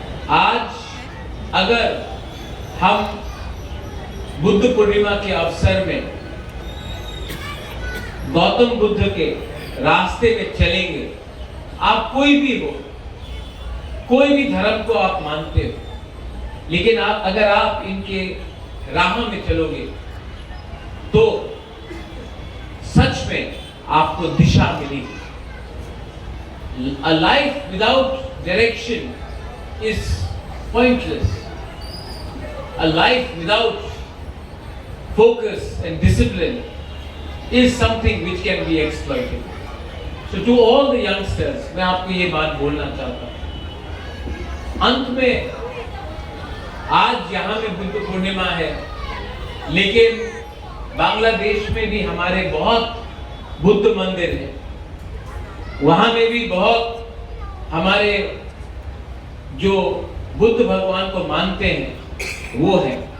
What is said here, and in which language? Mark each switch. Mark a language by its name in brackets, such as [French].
[Hindi] आज अगर हम बुद्ध पूर्णिमा के अवसर में गौतम बुद्ध के रास्ते में चलेंगे, आप कोई भी हो, कोई भी धर्म को आप मानते हो, लेकिन अगर आप इनके राह में चलोगे तो सच में आपको दिशा मिलेगी। [English] A life without direction is pointless. A life without focus and discipline is something which can be exploited. So to all the youngsters, [Hindi] मैं आपको ये बात बोलना चाहता हूँ। अंत में आज यहाँ में बुद्ध पूर्णिमा है, लेकिन बांग्लादेश में भी हमारे बहुत बुद्ध मंदिर हैं, वहाँ में भी बहुत हमारे जो बुद्ध भगवान को मानते हैं वो है।